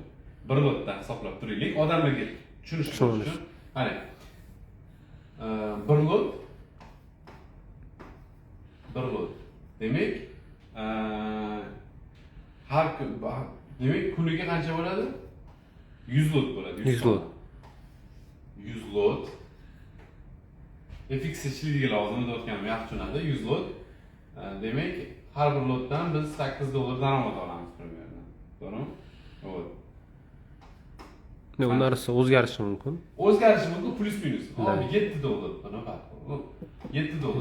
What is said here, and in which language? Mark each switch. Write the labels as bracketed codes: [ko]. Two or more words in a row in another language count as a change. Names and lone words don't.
[uz] 1 lotdan hisoblab turaylik, odamlarga tushunish uchun. Qarang. 1 lot. Demak, har kun, demak, kuniga qancha bo'ladi? 100 lot bo'ladi. 100 lot. 100 lot. FX ishlaydigan lozim deyotganim yaxshi tushunadi. 100 lot. Demak, har bir lotdan biz 8 dollar daromad olamiz примерно. To'g'rimi? Xo'p. Ne narsa o'zgarishi mumkin. O'zgarishi mumkin, plus minus. 7 dollar. Buni farqi. 7 dollar.